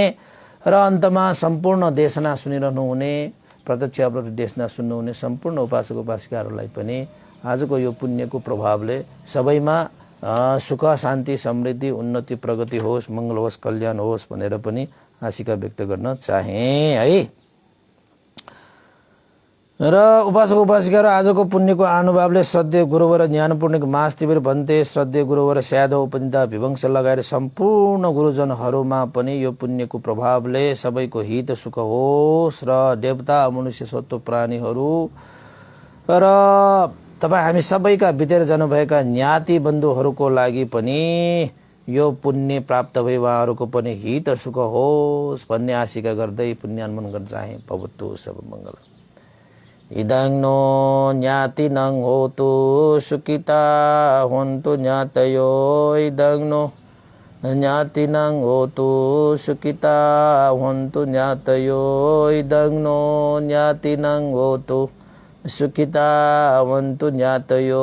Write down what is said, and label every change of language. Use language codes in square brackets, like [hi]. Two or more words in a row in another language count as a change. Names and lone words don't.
[ne] र अन्तमा सम्पूर्ण देशना सुनिरहनु हुने प्रत्यक्ष अपलोड देशना सुन्नुहुने सम्पूर्ण उपासक उपासिकाहरूलाई पनि आजको यो पुण्यको प्रभावले सबैमा सुख शान्ति समृद्धि उन्नति प्रगति होस्, मङ्गल होस्, कल्याण होस् भनेर पनि आशिका व्यक्त गर्न चाहे है। र उपासक उपासिकाहरू आजको पुण्यको अनुभवले श्रद्धेय गुरुवर ज्ञानपूर्णिक मास तिबिर भन्ते श्रद्धेय गुरुवर स्यादव उपनिता विवंश लगाएर सम्पूर्ण गुरुजनहरूमा पनि यो पुण्यको प्रभावले सबैको हित सुख होस् र देवता मनुष्य सत्व प्राणीहरू र तपाईँ हामी सबैका बितेर जानुभएका ज्ञाति बन्धुहरूको लागि पनि यो पुण्य प्राप्त भई उहाँहरूको पनि हित सुख होस् भन्ने आशिका गर्दै पुण्यानुमोदन गर्न चाहे। [pi] भवतु सब मङ्गल। इदं नो ज्ञातिनं होतु सुखिता होन्तु ज्ञातयो। इदं नो ज्ञातिनं होतु सुखिता होन्तु ज्ञातयो। इदं नो ज्ञातिनं होतु सुखिता होन्तु ज्ञातयो।